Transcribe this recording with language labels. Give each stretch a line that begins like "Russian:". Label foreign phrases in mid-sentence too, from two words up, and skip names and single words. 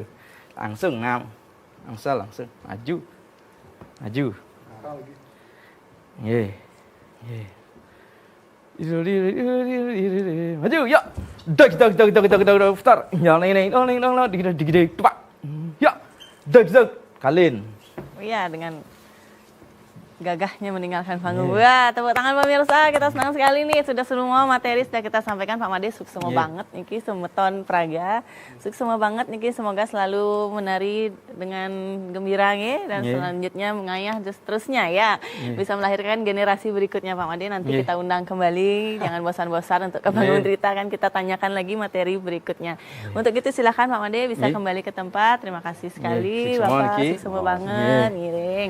Indonesian: Langsung 6. Angsal langsung maju. Maju ya. Putar. Ya. Kalin. Iya, dengan gagahnya meninggalkan panggung. Wah, tepuk tangan pemirsa, kita senang sekali nih sudah semua materi sudah kita sampaikan. Pak Made sukses banget
Balinese: niki semeton praga.
Indonesian: Sukses banget niki, semoga selalu menari dengan gembira nggih dan selanjutnya mengayah terusnya ya. Bisa melahirkan generasi berikutnya Pak Made. Nanti kita undang kembali, jangan bosan-bosan untuk ke panggung cerita, kan kita tanyakan lagi materi berikutnya. Untuk itu silakan Pak Made bisa kembali ke tempat. Terima kasih sekali Bapak, sukses banget ngiring.